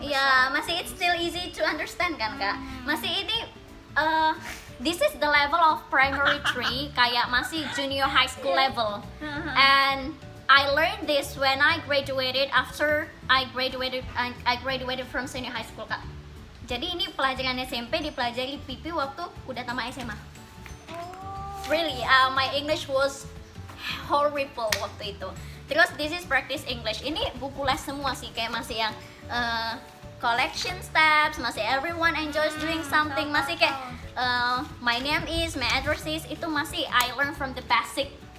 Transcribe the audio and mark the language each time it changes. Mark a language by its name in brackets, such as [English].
[Indonesian] Iya, masih [English] it's still easy to understand kan Kak? [Indonesian] Masih ini [English] this is the level of primary 3 [Indonesian] kayak masih [English] junior high school level. And I learned this when I graduated after I graduated from senior high school Kak. [Indonesian] Jadi ini pelajaran SMP dipelajari Pipi waktu udah tamat SMA. [English] Really, my English was horrible [Indonesian] waktu itu. Terus [English] this is practice English. [Indonesian] Ini buku les semua sih, kayak masih yang [English] collection steps, masih everyone enjoys doing something, [Indonesian] masih kayak [English] my name is, my address is, [Indonesian] itu masih [English] I learn from the basic.